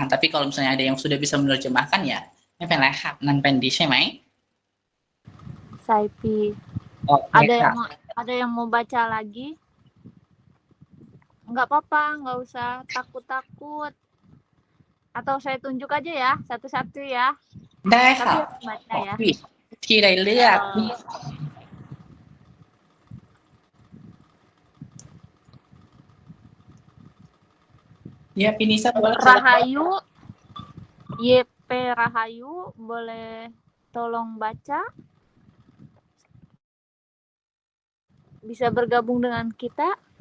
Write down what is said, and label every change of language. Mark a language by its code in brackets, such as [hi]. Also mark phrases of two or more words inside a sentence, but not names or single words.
[id] Tapi kalau misalnya ada yang sudah bisa menerjemahkan ya, [th] nan pendi ใช่ไหม? Saipi. [id] Oke, Ada yang mau baca lagi? Nggak apa-apa, nggak usah takut-takut. Atau saya tunjuk aja ya, satu-satu ya. [th] ได้ [id] Tapi [th] ค่ะ [id] harus baca ya. [th] ที่ใดเลือก [id] Ya, Pinisa boleh. Rahayu, YP Rahayu, boleh tolong baca? Bisa bergabung dengan kita?